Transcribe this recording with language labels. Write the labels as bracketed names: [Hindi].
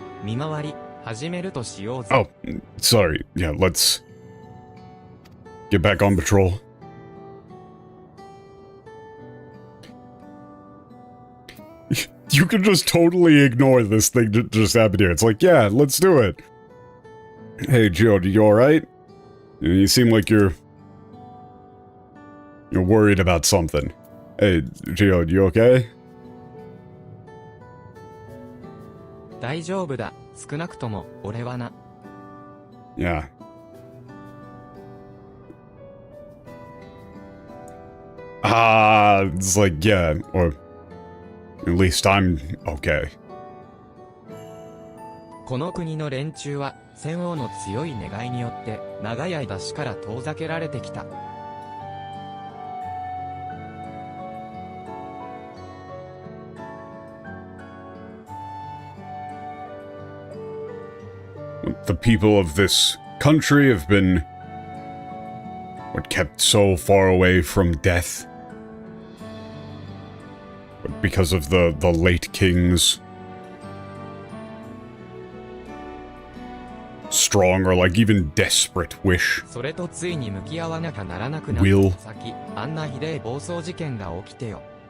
[Japanese] 見回り始めるとしようぜ。 [English] Oh, sorry. Yeah, let's get back on patrol. You can just totally ignore this thing that just happened here. It's like, yeah, let's do it. Hey, Gio, you alright? You seem like you're worried about something. Hey, Gio, you okay? [Japanese] 大丈夫だ。少なくとも俺はな。 [English] Yeah. It's like, yeah, or at least I'm okay. [Japanese] この国の連中は戦王の強い願いによって長い間死から遠ざけられてきた。 [English] The people of this country have been kept so far away from death. But because of the late king's strong or like even desperate wish. [Japanese] それとついに向き合わなきゃならなくなった [English] Will. [Japanese] 先、あんなひでえ暴走事件が起きてよ。